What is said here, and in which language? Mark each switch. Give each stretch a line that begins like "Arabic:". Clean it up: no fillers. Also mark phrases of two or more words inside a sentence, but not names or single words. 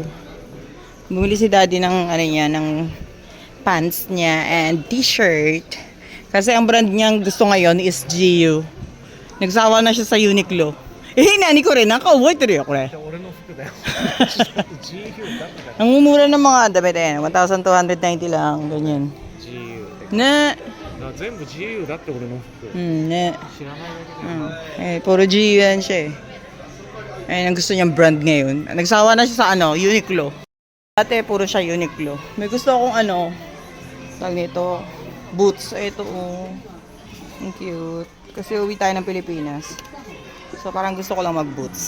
Filipino: Bumili si daddy ng, ano niya, ng pants niya and t-shirt. Kasi ang brand niyang gusto ngayon is GU. Nagsawa na siya sa Uniqlo. Eh, nani ko rin. Nakauboy ako rin. Ang mumura ng mga damit eh. 1,290 lang. Ganyan. Na.
Japanese: 全部自由だって俺の服 Ne. 知らないだけで
Filipino: Eh, puro GU yan siya eh. Ayun ang gusto niyang brand ngayon. Nagsawa na siya sa ano, Uniqlo. Dati puro siya Uniqlo. May gusto akong ano, tag nito, boots. Ito oh. Ang cute. Kasi uwi tayo ng Pilipinas. So parang gusto ko lang mag-boots.